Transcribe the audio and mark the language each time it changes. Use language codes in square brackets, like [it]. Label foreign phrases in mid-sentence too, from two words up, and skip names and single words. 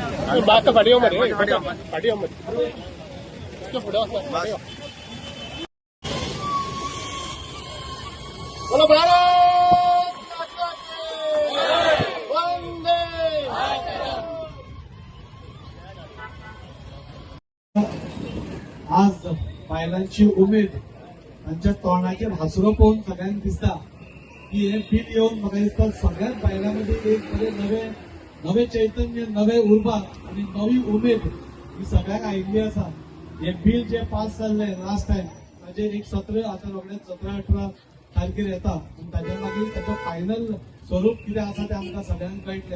[kok] बात पाडियो मध्ये पाडियो मध्ये पुढे [hi] बोलो भारत माता की वंदे। [kok] आज बायलांची उमेद त्यांच्या तोंडाचेर हासरो पळोवन सगळ्यांक दिसता की हे बिल येवन म्हाका दिसता सगळ्याच बायलांमध्ये एक बरे नवे चैतन्य, नवे उर्बा आणि नवी उमेद ही सगळ्यांक आयिल्ली आसा। हे बिल जे पास जाल्ले [en] last time [kok] ताजे एक सत्र आता रोखडेच 17-18 तारखेर येता आनी ताज्या मागीर ताचो फायनल स्वरूप कितें आसा तें आमकां सगळ्यांक कळटलें।